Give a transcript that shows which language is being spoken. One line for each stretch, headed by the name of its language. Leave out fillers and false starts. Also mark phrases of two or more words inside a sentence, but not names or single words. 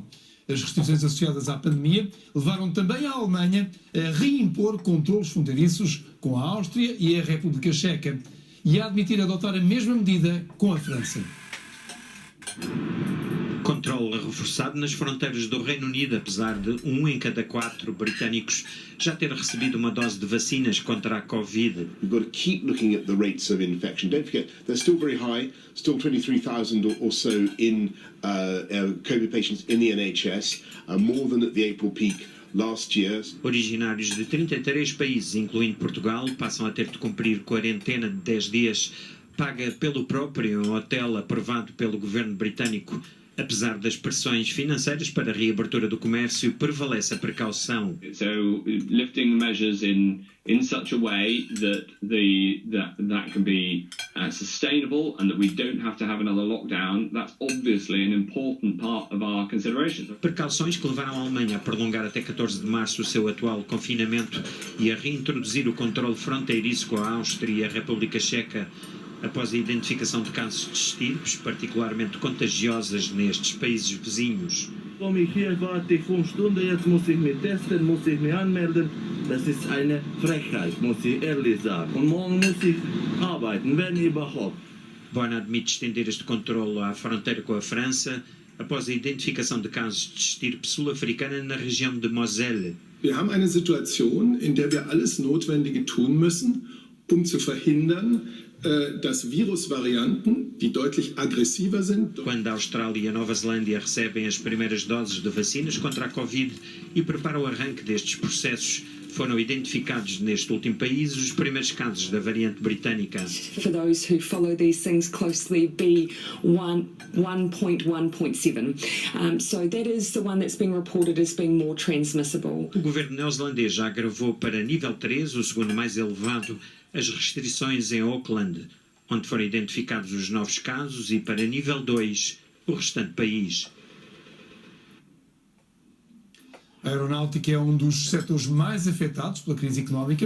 Portuguese: As restrições associadas à pandemia levaram também a Alemanha a reimpor controlos fronteiriços com a Áustria e a República Checa e a admitir adotar a mesma medida com a França. Controle reforçado nas fronteiras do Reino Unido, apesar de 1 em cada 4 britânicos já ter recebido uma dose de vacinas contra a Covid.
English: We've got to keep looking at the rates of infection. Don't forget, they're still very high, still 23,000 or so in COVID patients in the NHS, more than at the April peak last year.
Portuguese: Originários de 33 países, incluindo Portugal, passam a ter de cumprir quarentena de 10 dias, paga pelo próprio hotel aprovado pelo governo britânico. Apesar das pressões financeiras para a reabertura do comércio, prevalece a precaução.
English: So, lifting measures in such a way that can be sustainable and that we don't have to have another lockdown, that's obviously an important part of our considerations.
Portuguese: Precauções que levaram a Alemanha a prolongar até 14 de março o seu atual confinamento e a reintroduzir o controle fronteiriço com a Áustria e a República Checa, após a identificação de casos de estirpes particularmente contagiosas nestes países vizinhos.
German: Komme ich hier, warte 5 Stunden, jetzt muss ich mich testen, muss ich mich anmelden. Das ist eine Frechheit, muss ich ehrlich sagen. Und morgen muss ich arbeiten, wenn überhaupt.
Portuguese: Bonn admite estender este controle à fronteira com a França após a identificação de casos de estirpe sul-africana na região de Moselle.
German: Wir haben eine Situation, in der wir alles Notwendige tun müssen, zu verhindern, dass Virusvarianten, die deutlich aggressiver sind.
Portuguese: Quando a Austrália e a Nova Zelândia recebem as primeiras doses de vacinas contra a Covid e preparam o arranque destes processos, foram identificados neste último país os primeiros casos da variante britânica.
English: For those who follow these things closely, B1.1.7. So that is the one that's being reported as being more transmissible.
Portuguese: O governo neozelandês já agravou para nível 3, o segundo mais elevado, as restrições em Auckland, onde foram identificados os novos casos, e para nível 2, o restante país. A aeronáutica é um dos setores mais afetados pela crise económica.